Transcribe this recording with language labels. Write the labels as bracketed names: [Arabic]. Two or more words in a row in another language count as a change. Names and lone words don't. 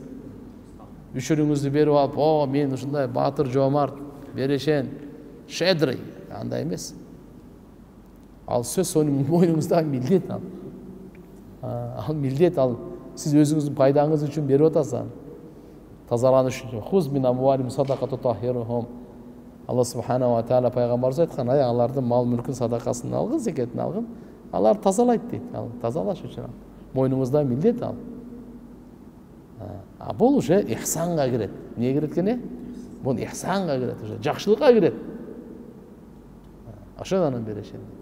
[Kyrgyz] Үшүрүңүздү берип алып, о мен ушундай баатыр жоомарт, берешен, щедрый, андай эмес. Ал сөз сонун мойнуңузда милдет ал. Ал милдет ал. Сиз өзүңүздүн пайдаңыз үчүн берип атасыз. Тазаланыш үчүн. [Arabic] خذ من أموالهم صدقة تطهرهم. [Kyrgyz] Алла [Arabic] سبحانه وتعالى [Kyrgyz] пайгамбарыбыз айткан, алардын мал мүлкүн садакасын алгын, зекетин алгын. Алар тазалайт дейт. Ал тазалаш үчүн. Мойнуңузда милдет ал. Бул уже ихсанга кирет. Эмне кирет экен? Бул ихсанга кирет, уже жакшылыкка кирет. Ошондон берешен.